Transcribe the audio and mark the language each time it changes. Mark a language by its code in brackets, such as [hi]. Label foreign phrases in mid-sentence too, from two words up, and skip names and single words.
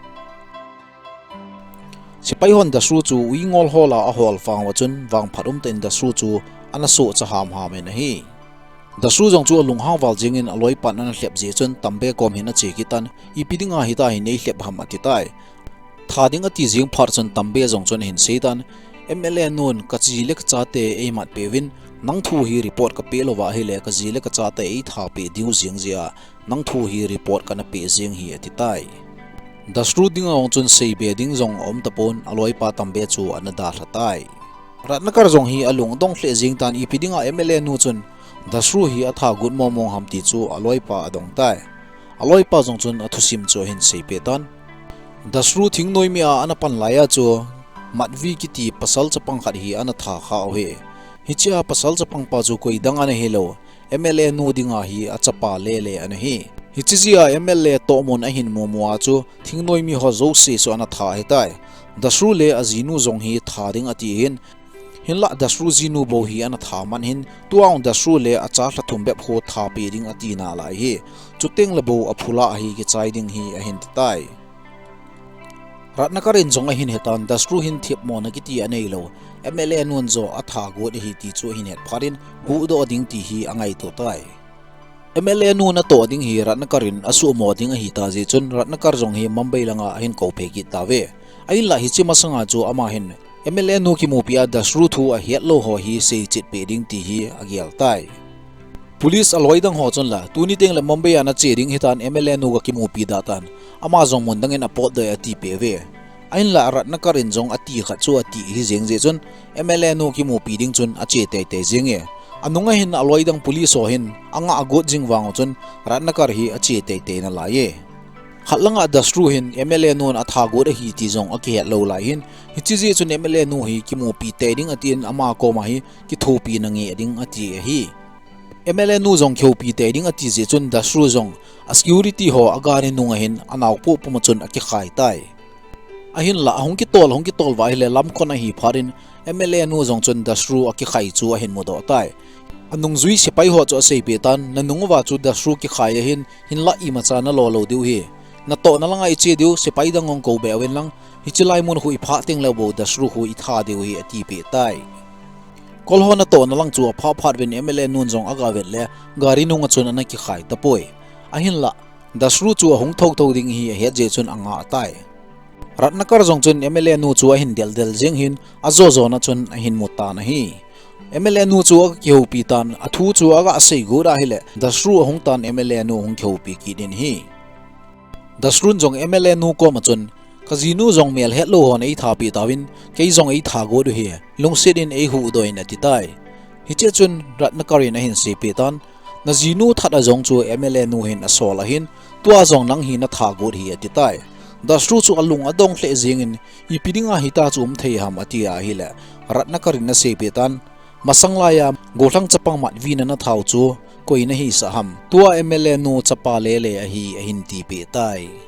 [tcz] sipai hon dasru chu wingol hola a hol fang wa chun wang pharum ten dasru chu ana so cha ham ha me na hi dasru jong chu lung hang wal jingin aloi pan an hlep je chun tambe kom hin a che kitan ipidinga hita hi nei hlep ham atitai thading ati jing phar chun tambe jong chun hin seitan MLA nun kachile ka chate e mat pewin nang thu hi report ka pelo wa hele ka jile ka chate e tha pe diu jing zia nang thu hi report kana pe jing hi atitai dasru dinga ong chun sei be ding jong om tapon aloi pa tambe chu anada thatai ratnakar jong hi alung dong hle jing tan ipidinga MLA nu chun dasru hi atha gut momong hamti chu aloi pa adong tai aloi pa jong chun athusim chu hin sei pe tan dasru thingnoi mi a anapan laya chu matvi kiti pasal chapang khat hi ana tha kha he hichia pasal chapang pa chu koi dang ana helo MLA nu dinga hi achapa le ana hi hichizia MLA tomon ahin momwa chu thingnoi mi ho zo se so ana tha hetai dasru le azinu jong hi thading ati hin hinla dasru zinu bo hi ana tha man hin tuang dasru le acha thlathum be pho tha pe ding ati na lai hi chuteng labo aphula hi ki chaiding hi ahin tai ratnakarin jong ahin hetan dasru hin thiep mo na kiti anei lo MLA nun zo atha go de hi ti chu hin het pharin hu do ding ti hi angai to tai MLA nun na to ding hi ratnakarin asu mo ding hi ta je chun ratnakar jong hi Mumbai langa hin ko phe ki tawe ai la hi chi masanga chu ama hin MLA nu ki mopia dasru thu a het lo ho hi sei chit pe ding ti hi agial tai police aloi dang ho chon la tuni teng la Mumbai ana che ding hitan MLA nu ga ki mopi datan ama jong mun dang en apot de ati pe ve ain la ratnakarin jong ati kha chu ati hi jeng je chun MLA nu ki mopi ding chun a che te te jeng e anunga hin aloi dang police ho hin anga agot jing wang chun ratnakar hi a che te te na la ye khatlanga dasru hin MLA nun atha go hi ti jong ake lo lai hin hichi chun MLA nu hi ki mopi te ding atin ama ko ma hi ki thopi na nge ding ati hi MLA nu jong khopi te ding ati je chun dasru jong a security ho agari nunga hin anaw po pumachun aki khai tai ahin la hong ki tol wa hele lam khona hi pharin MLA nu jong chun dasru aki khai chu a hin modo tai anung zui sipai ho cho sei pe tan nanung wa chu dasru ki khai hin la I macha na lo diu hi na to na langa iche diu sipai dangong ko be wen lang hichilai mun hui pha ting lo bo dasru hui tha diu hi ati pe tai kolho na to na lang chu pha phat wen MLA nun jong aga vet le gari nunga chun ana ki khai ta poi ahin la dasru chu hong thok thok ding hi he je chun anga tai ratnakar jong chun MLA nu chu hin del jeng hin azo zo na chun hin muta na hi MLA nu chu kheu pi tan athu chu aga sei go ra hile dasru hong tan MLA nu hong kheu pi ki din hi dasrun jong MLA nu ko ma chun kazinu jong mel het lo hon ei tha pi tawin ke jong ei tha go du hi lungsit in ei hu doin ati tai hi che chun ratnakarin a hin se pi tan na jinu that a jong chu MLA nu hin asol a hin tua jong nang hi na tha go hi ati tai dasru chu alung adong hle jingin ipidinga hita chum thei ham ati a hi le ratnakarin na se pi tan masanglaya gothang chapang mat vina na thau chu koina hi sa ham tua MLA nu chapa le a hi a hin ti pe tai